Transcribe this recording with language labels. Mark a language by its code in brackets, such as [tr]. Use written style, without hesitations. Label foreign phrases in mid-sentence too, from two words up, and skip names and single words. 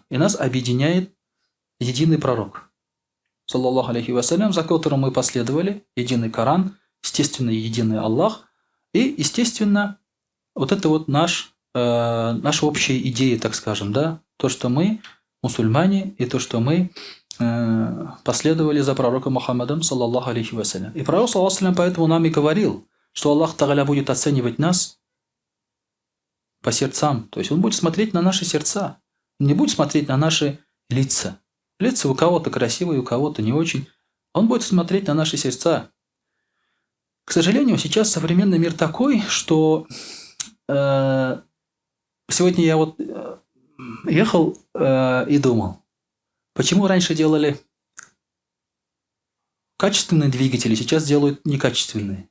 [ru] И нас объединяет единый пророк, [ar] صلى الله عليه وسلم, [ru] за которым мы последовали, единый Коран, естественно, единый Аллах, и, естественно, вот это вот наша общая идея, так скажем, да, то, что мы мусульмане, и то, что мы последовали за пророком Мухаммадом, [ar] صلى الله عليه وسلم. [ru] И пророк, [ar] صلى الله عليه وسلم, [ru] поэтому нам и говорил, что Аллах Тааля будет оценивать нас по сердцам. То есть он будет смотреть на наши сердца, он не будет смотреть на наши лица. Лица у кого-то красивые, у кого-то не очень. Он будет смотреть на наши сердца. К сожалению, сейчас современный мир такой, что сегодня я вот ехал и думал, почему раньше делали качественные двигатели, сейчас делают некачественные.